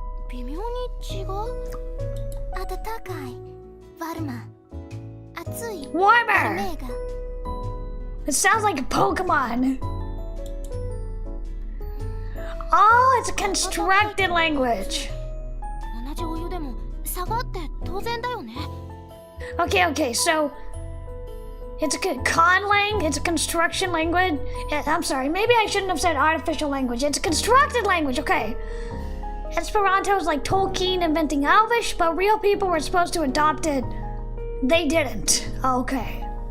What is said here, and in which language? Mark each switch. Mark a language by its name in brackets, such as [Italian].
[Japanese] 微妙に違う。暖かい。Varma. 暑い。 [English] Warmer! Varmega. It sounds like a Pokemon. Oh, it's a constructed language. [Japanese] 同じお湯でも差があって当然だよね。 [English] Okay, so it's a conlang. It's a construction language. I'm sorry, maybe I shouldn't have said artificial language. It's a constructed language, okay. Esperanto is like Tolkien inventing Elvish, but real people were supposed to adopt it. They didn't. Okay.